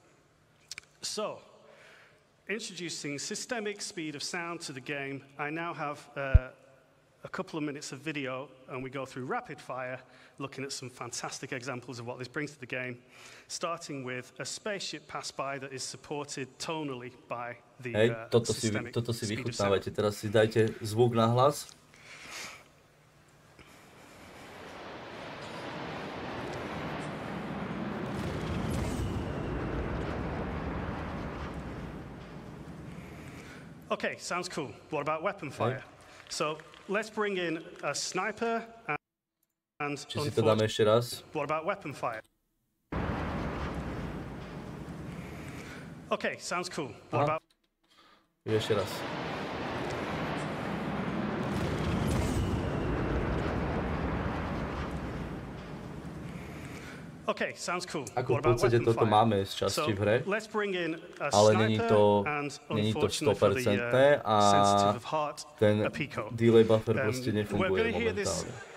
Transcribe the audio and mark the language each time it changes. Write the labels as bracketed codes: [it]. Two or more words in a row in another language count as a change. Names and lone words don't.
[en] So, introducing systemic speed of sound to the game, I now have a couple of minutes of video, and we go through rapid fire, looking at some fantastic examples of what this brings to the game, starting with a spaceship pass by that is supported tonally by the systemic speed of sound. [sk] Teraz si dajte zvuk na hlas. [en] Okay, sounds cool. What about weapon fire? So let's bring in a sniper and [sk] Či si to dáme ešte raz? [en] What about weapon fire? Okay, sounds cool. What about... [sk] Ešte raz. [en] Okay, sounds cool. [sk] Ako v podstate toto máme z časti v hre, ale není to 100% a ten [en] delay buffer [sk] proste nefunguje momentálne.